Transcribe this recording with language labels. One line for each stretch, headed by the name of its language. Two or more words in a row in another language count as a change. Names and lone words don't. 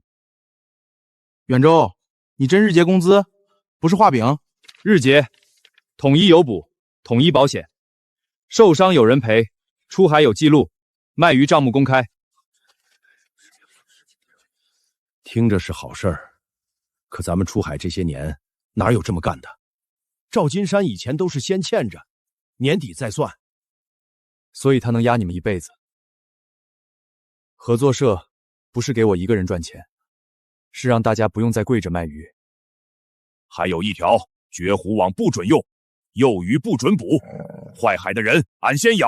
Chinese: 遠州，你真日結工資，不是畫餅？日結，統一有補，統一保險，受傷有人賠，出海有記錄，賣魚賬目公開。聽着是好事兒，可咱們出海這些年哪有這麼幹的？趙金山以前都是先欠着，年底再算，所以他能压你们一辈子。合作社不是给我一个人賺錢，是讓大家不用再跪着賣魚。還有一條，絕虎網不准用，幼魚不准捕，壞海的人俺先咬。